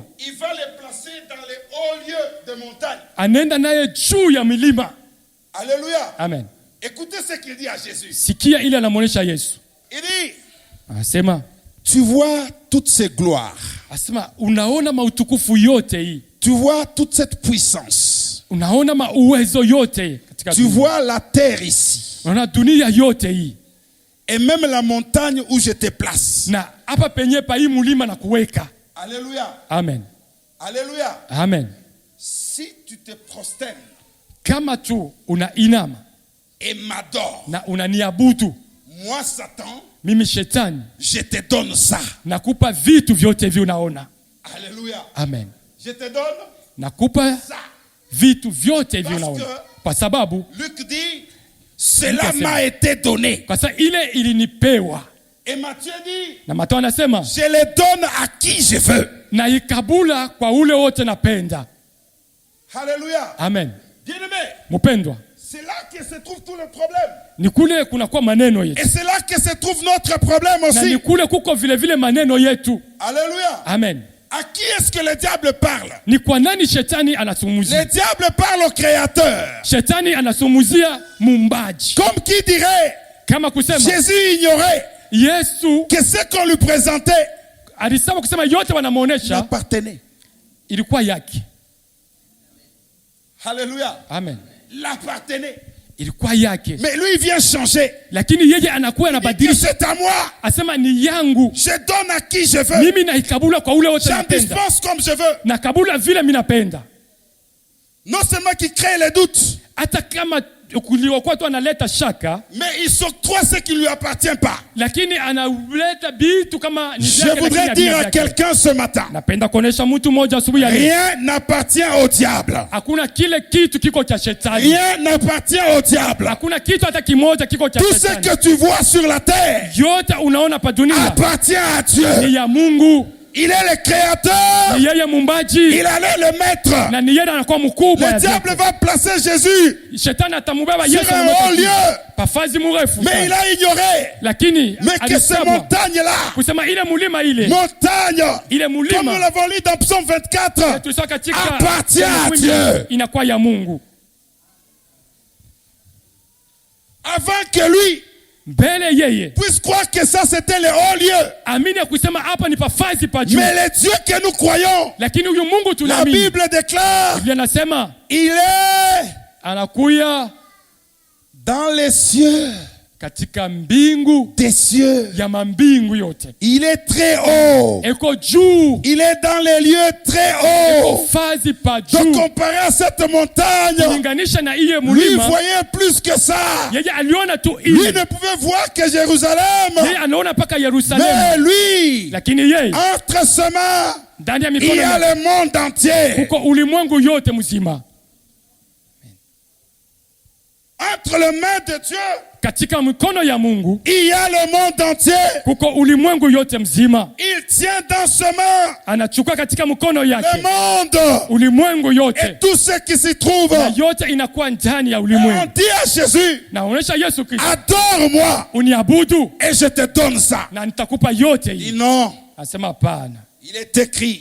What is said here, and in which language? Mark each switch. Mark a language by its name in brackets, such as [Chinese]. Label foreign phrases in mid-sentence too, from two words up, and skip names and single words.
[French] Il va les placer dans les hauts lieux de montagne. [Swahili] anaenda naye juu ya milima. [French] Alléluia. [Swahili] Amen. [French] Écoutez ce qu'il dit à Jésus. [Swahili] Sikia ile anamuonesha Yesu. [French] Il dit, [Swahili] Anasema, [French] tu vois toutes ces gloires. [Swahili] asema unaona mautukufu yote hii, [French] Tu vois toute cette puissance. [Swahili] unaona mauwezo yote katika [French] Tu [Swahili] dunia. [French] vois la terre ici. [Swahili] Unaona dunia yote hii, [French] Et même la montagne où je te place. [Swahili] na hapa penye pa hii mulima na kuweka. [French] Alléluia. [Swahili] Amen. [French] Alléluia. [Swahili] Amen. [French] Si tu te prosternes [Swahili] Kama tu unainama [French] et m'adores, [Swahili] na unaniabudu [French] moi Satan, [Swahili] mimi shetani, [French] je te donne ça. [Swahili] nakupa vitu vyote hivi unaona. [French] Alléluia. [Swahili] Amen. [French] Je te donne [Swahili] Nakupa [French] ça. [Swahili] vitu vyote hivi [French] Parce [Swahili] unaona, [French] que- [Swahili] kwa sababu [French] Luc dit, cela m'a été donné. [Swahili] kwa sababu ile ilinipewa. [French] Et Matthieu dit, [Swahili] Na Mathayo anasema [French] je les donne à qui je veux. [Swahili] na ikabula kwa ule wote napenda. [French] Alléluia. [Swahili] Amen. [French] Bien-aimé, [Swahili] Mpendwa, [French] c'est là que se trouve tout le problème. [Swahili] ni kule kunakuwa maneno yetu, [French] Et c'est là que se trouve notre problème [Swahili] na ni [French] aussi. [Swahili] kule kuko vile vile maneno yetu. [French] Alléluia. [Swahili] Amen. [French] À qui est-ce que le diable parle? [Swahili] Ni kwa nani shetani [French] Le [Swahili] anazungumzia? [French] diable parle au Créateur. [Swahili] Shetani anazungumzia muumbaji, [French] Comme qui dirait, [Swahili] kama kusema [French] Jésus ignorait [Swahili] Yesu [French] que ce qu'on lui présentait [Swahili] alisema kusema yote wanamuonesha [French] l'appartenait. [Swahili] ilikuwa yake. [French] Alléluia. [Swahili] Amen. [French] L'appartenait. [Swahili] Ilikuwa yake, [French] Mais lui, il vient changer. [Swahili] lakini yeye anakuwa [French] Il dit que [Swahili] anabadilisha, [French] c'est à moi. [Swahili] asema ni yangu [French] Je donne à qui je veux. [Swahili] mimi, naikabula kwa ule wote [French] J'en [Swahili] napenda, [French] dispense comme je veux. [Swahili] nakabula vile mimi napenda, [French] Non seulement qu'il crée les doutes, [Swahili] hata kama kuliokuwa tu analeta shaka, [French] mais il s'octroie ce qui ne lui appartient pas. [Swahili] lakini analeta vitu kama ni [French] Je [Swahili] vyake, [French] voudrais [Swahili] lakini [French] dire [Swahili] havina [French] à [Swahili] vyake. [French] quelqu'un ce matin, [Swahili] Napenda kuonesha mtu mmoja asubuhi ya leo, [French] rien n'appartient au diable. [Swahili] hakuna kile kitu kiko cha shetani, [French] Rien n'appartient au diable. [Swahili] hakuna kitu hata kimoja kiko cha [French] Tout ce [Swahili] shetani. [French] que tu vois sur la terre [Swahili] Yote unaona pa dunia [French] appartient à Dieu. [Swahili] ni ya Mungu, [French] Il est le créateur. [Swahili] ni yeye muumbaji, [French] Il allait le mettre. [Swahili] na ni yeye anakuwa mkubwa [French] Le [Swahili] ya [French] diable [Swahili] vyote. [French] va placer Jésus [Swahili] Shetani atamubeba [French] sur [Swahili] Yesu [French] un [Swahili] anamweka [French] haut lieu. [Swahili] pafazi mrefu [French] Mais il [Swahili] sana. [French] a ignoré. [Swahili] Lakini [French] Mais que ces [Swahili] alisema [French] montagnes-là, [Swahili] kusema ile mulima ile [French] montagne, [Swahili] ile [French] comme nous [Swahili] mulima [French] l'avons lu dans Psaume 24, [Swahili] tulisoma katika [French] appartient à [Swahili] Mungu, [French] Dieu. [Swahili] inakuwa ya Mungu. [French] avant que lui [Swahili] Mbele yeye [French] puisse croire que ça c'était le haut lieu. [Swahili] amini ya kusema hapa ni pafazi pa juu, [French] Mais le Dieu que nous croyons, [Swahili] lakini huyu Mungu [French] la [Swahili] tunaamini, [French] Bible déclare, [Swahili] Biblia nasema [French] il est [Swahili] anakuya [French] dans les cieux. [Swahili] katika mbingu [French] des cieux. [Swahili] ya mambingu yote. [French] Il est très haut. [Swahili] Eko juu, [French] Il est dans les lieux très hauts. [Swahili] fazi pa [French] Donc [Swahili] juu. [French] comparé à cette montagne, [Swahili] Kulinganisha na iye [French] lui [Swahili] mulima, [French] voyait plus que ça. [Swahili] yeye aliona tu [French] Lui [Swahili] ile. [French] ne pouvait voir que Jérusalem. [Swahili] Yeye anaona paka [French] Mais [Swahili] Yerusalemu. [French] lui, [Swahili] Lakini yeye [French] entre ses mains, [Swahili] ndani ya [French] il [Swahili] mikono [French] y a [Swahili] yake [French] le monde entier. [Swahili] kuko ulimwengu yote mzima. [French] Entre les mains de Dieu, [Swahili] Katika mikono ya Mungu [French] il y a le monde entier. [Swahili] kuko ulimwengu yote mzima. [French] Il tient dans ses mains [Swahili] Anachukua katika mkono [French] le [Swahili] yake [French] monde [Swahili] ulimwengu [French] et [Swahili] yote, [French] tout ce qui s'y trouve. [Swahili] na yote inakuwa ndani ya [French] On [Swahili] ulimwengu. [French] dit à Jésus, [Swahili] Naonesha Yesu Kristo, [French] adore-moi [Swahili] uniabudu [French] et je te donne ça. [Swahili] na nitakupa yote [French] Il dit [Swahili] hii. [French] non, [Swahili] Asema hapana, [French] il est écrit,